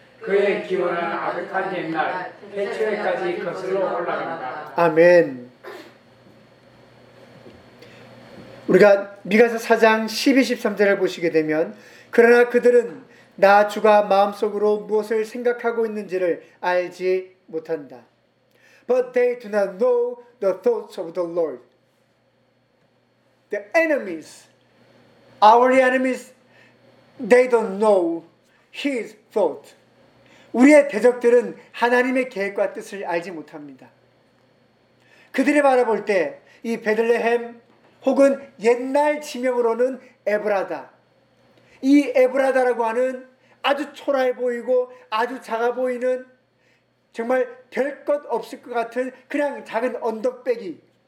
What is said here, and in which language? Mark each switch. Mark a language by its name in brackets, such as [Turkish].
[Korean] 그의 기원은 아득한 옛날 태초에까지 거슬러 올라간다. 아멘. 우리가 미가서 4장 12, 13절을 보시게 되면 그러나 그들은 나 주가 마음속으로 무엇을 생각하고 있는지를 알지 못한다. [English] But they do not know the thoughts of the Lord. The enemies, our enemies, they don't know His thought. [Korean] 우리의 대적들은 하나님의 계획과 뜻을 알지 못합니다. 그들이 바라볼 때 이 베들레헴 혹은 옛날 지명으로는 에브라다. 이 에브라다라고 하는 아주 초라해 보이고 아주 작아 보이는 정말 될 것 없을 것 같은 그냥 작은 언덕배기.